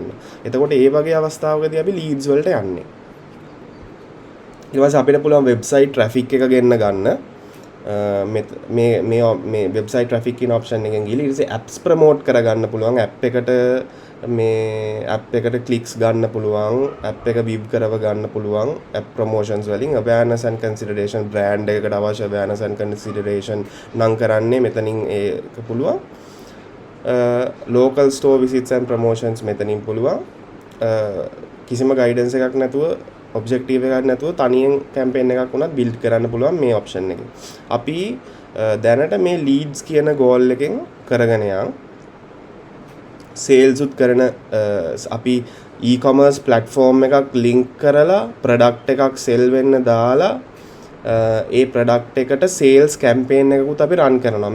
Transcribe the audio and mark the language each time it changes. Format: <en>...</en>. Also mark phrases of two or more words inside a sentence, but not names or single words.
<si>එතකොට ඒ වගේ අවස්ථාවකදී අපි ලීඩ්ස් වලට යන්නේ. ඊට පස්සේ අපිට පුළුවන්</si> <en>website traffic</en> <si>එක ගෙන්න ගන්න. මේ</si> <en>website traffic</en> <si>කියන ඔප්ෂන් එකෙන් ගිහලා ඊට පස්සේ</si> <en>apps promote</en> <si>කරගන්න පුළුවන්. ඇප් එකට ඇප් එකට ක්ලික්ස් ගන්න පුළුවන්. ඇප් එක විව් කරව ගන්න පුළුවන්.</si> <en>app promotions</en> <si>වලින්</si> <en>awareness and consideration brand</en> <si>එකකට අවශ්‍ය</si> <en>awareness and consideration</en> <si>නම් කරන්නේ මෙතනින් ඒක පුළුවන්.</si> <en>local store visits and promotions</en> <si>මෙතනින් පුළුවන්. කිසිම ගයිඩන්ස් එකක් නැතුව ඔබ්ජෙක්ටිව් එකක් නැතුව තනියෙන් කැම්පේන් එකක් වුණත් බිල්ඩ් කරන්න පුළුවන් මේ ඔප්ෂන් එකෙන්. අපි දැනට මේ ලීඩ්ස් කියන ගෝල් එකෙන් කරගෙන යන් සේල්ස් උත් කරන අපි</si> <en>e-commerce platform</en> <si>එකක් ලින්ක් කරලා ප්‍රොඩක්ට් එකක් සෙල් වෙන්න දාලා ඒ ප්‍රොඩක්ට් එකට</si> <en>sales campaign</en> <si>එකකුත් අපි රන් කරනවා.</si>